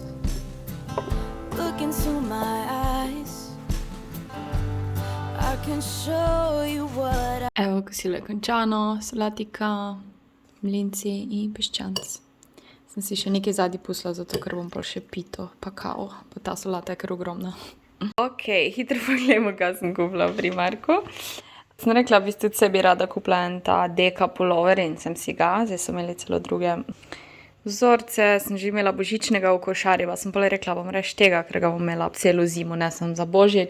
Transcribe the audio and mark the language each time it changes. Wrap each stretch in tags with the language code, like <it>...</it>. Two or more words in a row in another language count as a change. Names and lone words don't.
<en>Look into my eyes. I can show you what I...</en> <sl>Evo, kosilo je končano, solatika, mlinci in piščanc. Sem si še nekaj zadnji pustila, zato ker bom pa še pito, pa kao, pa ta solata je kar ogromna. Ok, hitro pogledamo, kaj sem kupila v Primarku. Sem rekla, v bistvu sebi rada kupila en ta deka pullover in sem si ga, zdaj so imeli celo druge vzorce, sem že imela božičnega v košari, pa sem pa rekla, bom reš tega, ker ga bom imela celo zimo, ne sem za božič.</sl>